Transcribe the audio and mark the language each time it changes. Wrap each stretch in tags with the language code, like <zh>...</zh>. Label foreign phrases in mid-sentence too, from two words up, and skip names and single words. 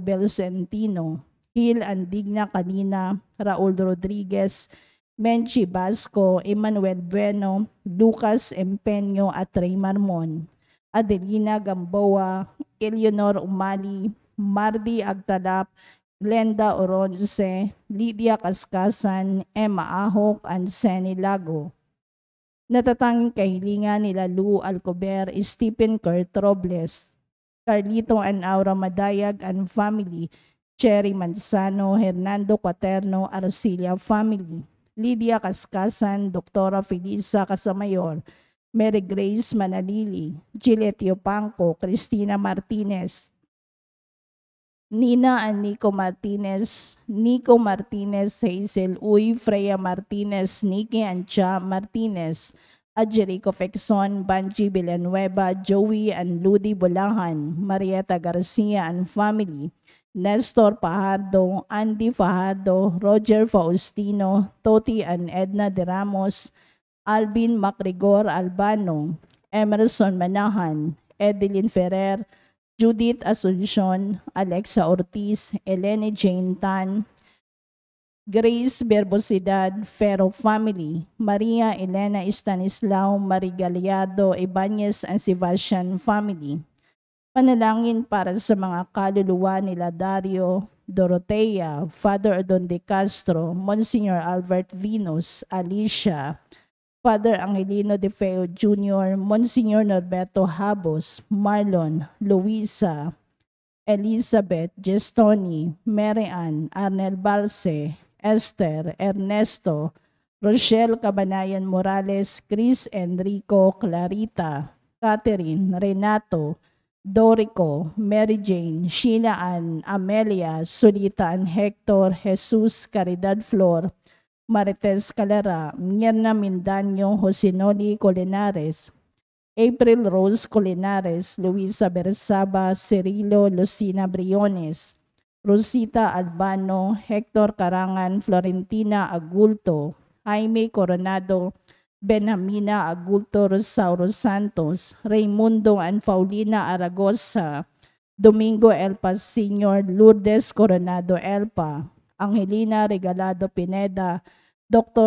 <tl>Belcentino, Hil Andigna Kanina, Raul Rodriguez, Menchi Basco, Emmanuel Bueno, Lucas Empeño at Ray Marmon, Adelina Gamboa, Eleanor Umali, Mardi Agtalap, Glenda Oronce, Lydia Kaskasan, Emma Ahok, and Seni Lago. Natatanging kahilingan nila Lou Alcober, Stephen Kurt Robles, Carlito and Aura Madayag</tl> <en>and family,</en> <tl>Cherry Manzano, Hernando Quaterno, Arcilia family, Lydia Kaskasan, Doktora Felisa Casamayor, Mary Grace Manalili, Gillette Yopanco, Cristina Martinez, Nina and Nico Martinez, Hazel Uy, Freya Martinez, Nikki and Cha Martinez, Jericho Fexon, Banji Villanueva, Joey and Ludi Bulahan, Marieta Garcia</tl> <en>and family,</en> <tl>Nestor Fajardo, Andy Fajardo, Roger Faustino, Toti and Edna de Ramos, Alvin Macrigor Albano, Emerson Manahan, Edeline Ferrer, Judith Asuncion, Alexa Ortiz, Eleni Jane Tan, Grace Berbosidad, Ferro family, Maria Elena Estanislao, Marigaliado, Ibanez and Sebastian family. Panalangin para sa mga kaluluwa nila Dario, Dorotea, Father Adon de Castro, Monsignor Albert Venus, Alicia, Father Angelino de Feo Jr., Monsignor Norberto Habos, Marlon, Luisa, Elizabeth Gestoni, Mary Ann, Arnel Balse, Esther, Ernesto, Rochelle Cabanayan Morales, Chris Enrico, Clarita, Catherine, Renato, Dorico, Mary Jane, Sheila Ann, Amelia, Solita and Hector, Jesus Caridad Flor, Marites Calara, Mierna Mindanyo, Josinoli Colinares, April Rose Colinares, Luisa Bersaba, Cirilo Lucina Briones, Rosita Albano, Hector Carangan, Florentina Agulto, Jaime Coronado, Benjamina Agulto Rosauro Santos, Raimundo and Paulina Aragosa, Domingo Elpa Sr., Lourdes Coronado Elpa, Angelina Regalado Pineda, Dr.</tl>